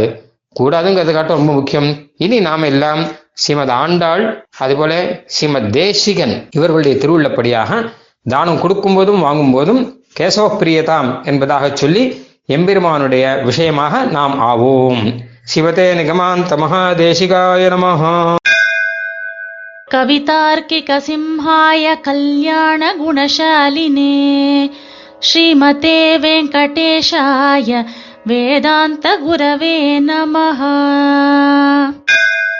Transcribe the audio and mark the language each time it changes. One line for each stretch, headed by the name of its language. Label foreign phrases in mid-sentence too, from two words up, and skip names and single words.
Tamil: கூடாதுங்கிறது காட்ட ரொம்ப முக்கியம். இனி நாம எல்லாம் ஸ்ரீமத் ஆண்டாள் அதுபோல ஸ்ரீமத் தேசிகன் இவர்களுடைய திருவுள்ளப்படியாக தானம் கொடுக்கும் போதும் வாங்கும் போதும்
Sanskrit: केशव प्रियताम्
Tamil: என்பதாக சொல்லி எம்பெருமானுடைய விஷயமாக நாம் ஆவோம்.
Sanskrit: शिवते निगमान्त महादेशिकाय नमः. कवितार्किक सिंहाय कल्याण गुणशालिने श्रीमते वेङ्कटेशाय वेदान्त गुरवे नमः.